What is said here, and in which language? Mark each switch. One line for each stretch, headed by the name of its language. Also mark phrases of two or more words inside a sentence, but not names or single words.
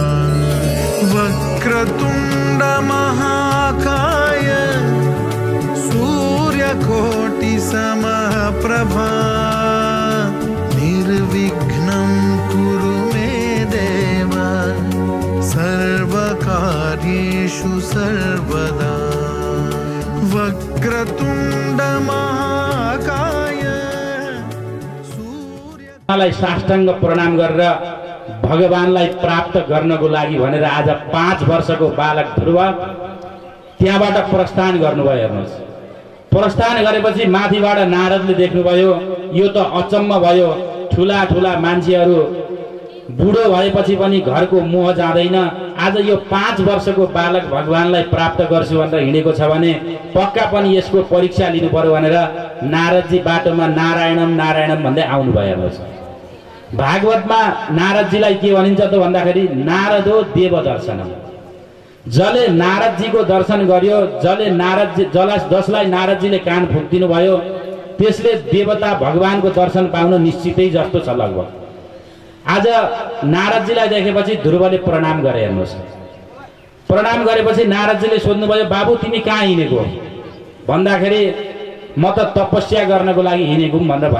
Sanskrit: वक्रतुंड महाकाय सूर्यकोटि समप्रभा निर्विघ्नं कुरु मे देव सर्वकार्येषु सर्वदा। वक्रतुंड महाकाय
Nepali: साष्टांग प्रणाम गरेर भगवानलाई प्राप्त गर्नको लागि भनेर आज 5 वर्षको बालक ध्रुव त्यहाँबाट प्रस्थान गर्नुभयो। हेर्नुहोस्, प्रस्थान गरेपछि माथिबाट नारदले देख्नुभयो, यो त अचम्म भयो, ठुला ठुला मान्छेहरू बुढो भएपछि पनि घरको मोह जाँदैन, आज यो 5 वर्षको बालक भगवानलाई प्राप्त गर्छु भनेर हिँडेको छ भने पक्का पनि यसको परीक्षा लिनु पर्यो भनेर नारदजी बाटोमा
Sanskrit: नारायणम नारायणम
Nepali: भन्दै आउनुभयो। हेर्नुहोस्, भागवतमा नारदजीलाई के भनिन्छ त भन्दाखेरि
Sanskrit: नारदो देव दर्शनम,
Nepali: जसले नारदजीको दर्शन गर्यो, जसलाई नारदजीले कान फुक्दिनु भयो त्यसले देवता भगवानको दर्शन पाउन निश्चितै जस्तो छ लगभग। आज नारदजीलाई देखेपछि ध्रुवले प्रणाम गरे। हेर्नुहोस्, प्रणाम गरेपछि नारदजीले सोध्नुभयो, बाबु तिमी कहाँ हिँडेको भन्दाखेरि म त तपस्या गर्नको लागि हिँडेको भनेर भने।